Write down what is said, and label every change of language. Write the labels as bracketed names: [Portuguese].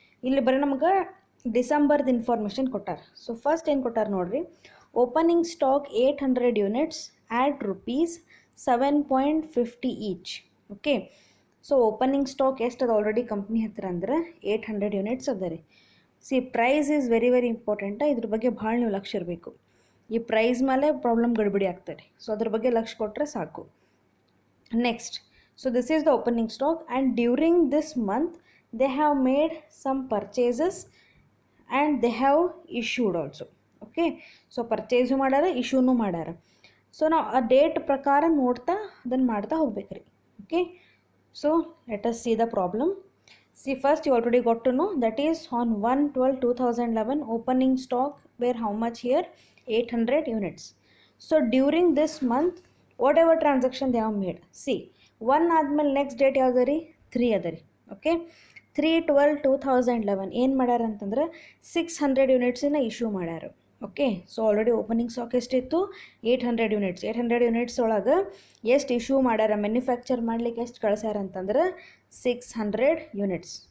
[Kannada] ಇಲ್ಲಿ ಬರೀ ನಮ್ಗೆ ಡಿಸೆಂಬರ್ದು ಇನ್ಫಾರ್ಮೇಷನ್ ಕೊಟ್ಟಾರ. ಸೊ ಫಸ್ಟ್ ಏನು ಕೊಟ್ಟಾರ ನೋಡಿರಿ, opening stock [English] 800 units at rupees 7.50 each. [Kannada] Okay, so opening stock ಎಷ್ಟು ಅದು ಆಲ್ರೆಡಿ ಕಂಪ್ನಿ ಹತ್ತಿರ ಅಂದ್ರೆ 800 units ಅದ ರೀ. [English] See, price is very very important. [Kannada] ಇದ್ರ ಬಗ್ಗೆ ಭಾಳ ನೀವು ಲಕ್ಷ ಇರಬೇಕು. ಈ ಪ್ರೈಸ್ ಮೇಲೆ ಪ್ರಾಬ್ಲಮ್ ಗಡ್ಬಡಿ ಆಗ್ತದೆ. ಸೊ ಅದ್ರ ಬಗ್ಗೆ ಲಕ್ಷ ಕೊಟ್ಟರೆ ಸಾಕು. Next, [English] So this is the opening stock, and during this month they have made some purchases and they have issued also. [Kannada] Okay, so purchase ಮಾಡ್ಯಾರ, ಇಶ್ಯೂನು ಮಾಡ್ಯಾರ. ಸೊ ನಾವು ಆ ಡೇಟ್ ಪ್ರಕಾರ ನೋಡ್ತಾ ಅದನ್ನು ಮಾಡ್ತಾ ಹೋಗ್ಬೇಕ್ರಿ. [English] Okay, so let us see the problem. See, first you already got to know that is on 1/12/2011 opening stock were how much here, 800 units. So during this month whatever transaction they have made, see [Kannada] 1 ಆದ್ಮೇಲೆ next date ಯಾವ್ದು ರೀ, 3 ಅದ ರೀ. Okay, 3/12/2011 ಏನು ಮಾಡ್ಯಾರ ಅಂತಂದ್ರೆ 600 ಯೂನಿಟ್ಸನ್ನ issue ಮಾಡ್ಯಾರ. Okay, so already opening stock ಎಷ್ಟಿತ್ತು, 800 ಯೂನಿಟ್ಸ್. 800 ಯೂನಿಟ್ಸ್ ಒಳಗೆ ಎಷ್ಟು ಇಶ್ಯೂ ಮಾಡ್ಯಾರ, ಮ್ಯಾನುಫ್ಯಾಕ್ಚರ್ ಮಾಡ್ಲಿಕ್ಕೆ ಎಷ್ಟು ಕಳ್ಸ್ಯಾರ ಅಂತಂದ್ರೆ 600 ಯೂನಿಟ್ಸ್.